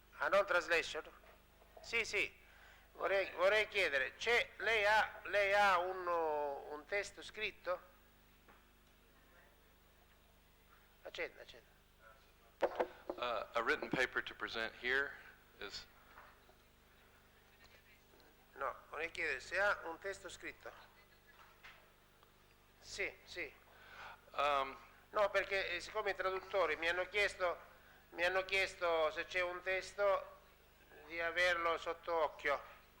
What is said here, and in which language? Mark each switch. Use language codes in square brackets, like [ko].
[en] No translation? [it] Sì, vorrei chiedere, lei ha un testo scritto? Accenda. [en] A written paper to present here is... [it] No, vorrei chiedere se ha un testo scritto. Sì. No, perché siccome i traduttori mi hanno chiesto se c'è un testo di averlo sotto occhio.